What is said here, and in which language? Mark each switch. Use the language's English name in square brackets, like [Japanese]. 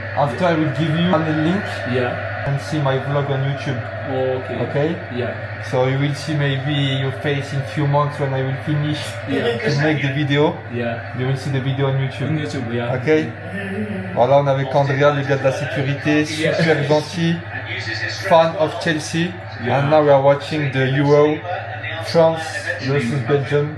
[English] After I will give you a link Yeah. and see my vlog on YouTube. Oh, okay. Okay. Yeah. So you will see maybe your face in few months when I will finish to make the video. Yeah. You will see the video on YouTube. On YouTube, yeah. Ok. [French] Voilà, on est avec Andrea, le gars de la sécurité, super gentil, [English] fan of Chelsea. Yeah. And now we are watching the Euro, France versus Belgium.